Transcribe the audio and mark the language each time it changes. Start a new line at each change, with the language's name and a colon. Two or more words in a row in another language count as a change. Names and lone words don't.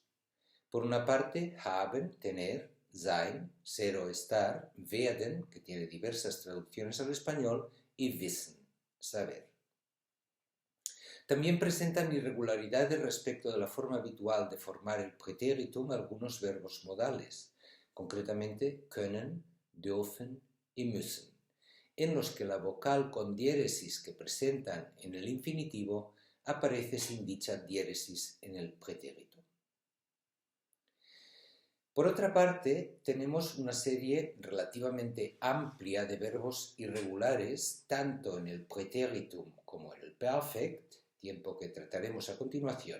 Spanish: Por una parte, haben, tener, sein, ser o estar, werden, que tiene diversas traducciones al español, y wissen, saber. También presentan irregularidades respecto de la forma habitual de formar el pretéritum algunos verbos modales, concretamente
German: können, dürfen
Spanish: y müssen, en los que la vocal con diéresis que presentan en el infinitivo aparece sin dicha diéresis en el pretérito. Por otra parte, tenemos una serie relativamente amplia de verbos irregulares, tanto en el pretéritum como en el perfect, tiempo que trataremos a continuación.